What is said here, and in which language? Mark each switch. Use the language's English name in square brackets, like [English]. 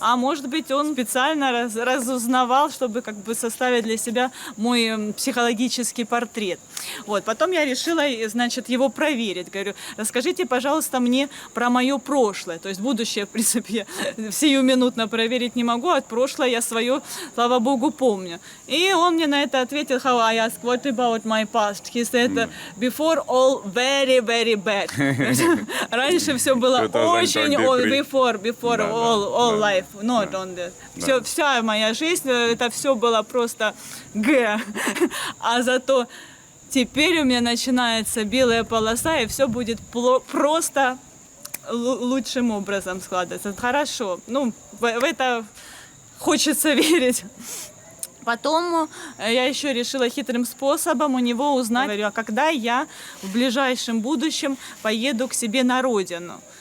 [Russian] А может быть, он специально разузнавал, чтобы как бы составить для себя мой психологический портрет. Вот. Потом я решила, значит, его проверить. Говорю, расскажите, пожалуйста, мне про мое прошлое. То есть будущее, в принципе, я сиюминутно проверить не могу, а прошлое я свое, слава богу, помню. И он мне на это ответил, [English] how I asked, what about my past? He said, before all very, very bad. [Russian] Раньше все было очень, [English] before all life, not on that. [Russian] Вся моя жизнь, это все было просто г. А зато теперь у меня начинается белая полоса, и все будет просто лучшим образом складываться. Хорошо. Ну, в это хочется верить. Потом я еще решила хитрым способом у него узнать, говорю, а когда я в ближайшем будущем поеду к себе на родину.